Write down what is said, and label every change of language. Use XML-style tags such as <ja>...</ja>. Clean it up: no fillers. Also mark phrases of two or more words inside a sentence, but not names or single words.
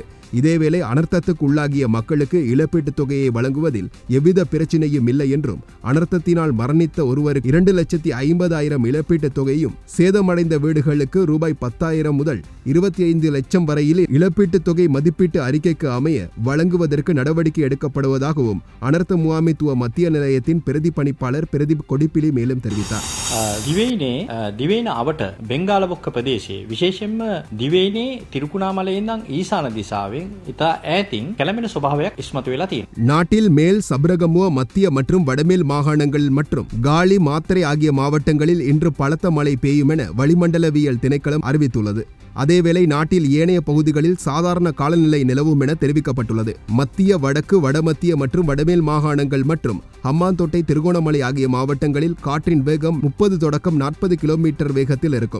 <ta>இதேவேளை அனர்த்தத்துக்கு உள்ளாகிய மக்களுக்கு இழப்பீட்டுத் தொகையை வழங்குவதில் எவ்வித பிரச்சினையும் இல்லை என்றும், அனர்த்தத்தினால் மரணித்த ஒருவருக்கு 2,50,000 இழப்பீட்டுத் தொகையும், சேதமடைந்த வீடுகளுக்கு ரூபாய் 10,000 முதல் 25 லட்சம் வரையில் இழப்பீட்டுத் தொகை மதிப்பீட்டு அறிக்கைக்கு அமைய வழங்குவதற்கு நடவடிக்கை எடுக்கப்படுவதாகவும் அனர்த்த முகாமைத்துவ மத்திய நிலையத்தின் பிரதி பணிப்பாளர் பிரதீப் கொடிப்பிலி மேலும் தெரிவித்தார்.</ta> <si>දිවයිනේ අවට බෙංගාලපොක්ක ප්‍රදේශයේ විශේෂයෙන්ම දිවයිනේ තිරුකුණාමලේ ඉඳන් ඊසාන දිසාවෙන් ඉතා ඈතින් කැළඹෙන ස්වභාවයක් ඉස්මතු වෙලා තියෙනවා.</si> <ta>நாட்டில் மேல் சபரகமுவ, மத்திய மற்றும் வடமேல் மாகாணங்கள் மற்றும் காலி, மாத்தறை ஆகிய மாவட்டங்களில் இன்று பலத்த மழை பெய்யும் என வளிமண்டலவியல் திணைக்களம் அறிவித்துள்ளது. அதேவேளை நாட்டில் ஏனைய பகுதிகளில் சாதாரண காலநிலை நிலவும் என தெரிவிக்கப்பட்டுள்ளது. மத்திய, வடக்கு, வடமத்திய மற்றும் வடமேல் மாகாணங்கள் மற்றும் ஹம்பாந்தோட்டை, திருகோணமலை ஆகிய மாவட்டங்களில் காற்றின் வேகம் 30 தொடக்கம் 40 கிலோமீட்டர் வேகத்தில் இருக்கும்.</ta>